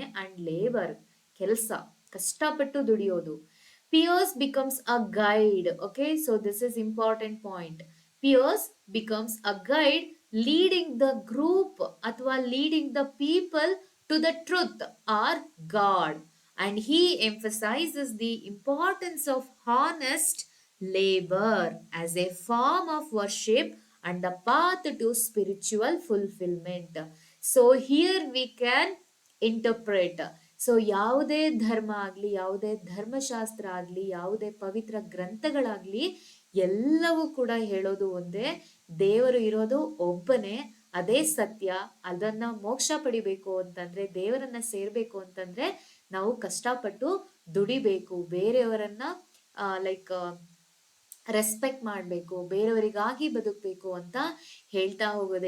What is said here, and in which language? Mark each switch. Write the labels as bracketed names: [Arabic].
[Kannada] And labour, ಕೆಲಸ, ಕಷ್ಟಪಟ್ಟು ದುಡಿಯೋದು. [English] Pirs becomes a guide. Okay, so this is important point. Pirs becomes a guide leading the group ಅಥವಾ leading the people to the truth or god. And he emphasizes the importance of honest labor as a form of worship and the path to spiritual fulfillment. So here we can interpret. [Kannada] So ಯಾವುದೇ ಧರ್ಮ ಆಗ್ಲಿ, ಯಾವುದೇ ಧರ್ಮಶಾಸ್ತ್ರ ಆಗ್ಲಿ, ಯಾವುದೇ ಪವಿತ್ರ ಗ್ರಂಥಗಳಾಗ್ಲಿ, ಎಲ್ಲವೂ ಕೂಡ ಹೇಳೋದು ಒಂದೇ, ದೇವರು ಇರೋದು ಒಬ್ಬನೇ, ಅದೇ ಸತ್ಯ. ಅದನ್ನ ಮೋಕ್ಷ ಪಡಿಬೇಕು ಅಂತಂದ್ರೆ, ದೇವರನ್ನ ಸೇರ್ಬೇಕು ಅಂತಂದ್ರೆ ನಾವು ಕಷ್ಟಪಟ್ಟು ದುಡಿಬೇಕು, ಬೇರೆಯವರನ್ನ ಲೈಕ್ ರೆಸ್ಪೆಕ್ಟ್ ಮಾಡಬೇಕು, ಬೇರೆಯವರಿಗಾಗಿ ಬದುಕಬೇಕು ಅಂತ ಹೇಳ್ತಾ ಹೋಗೋದೆ.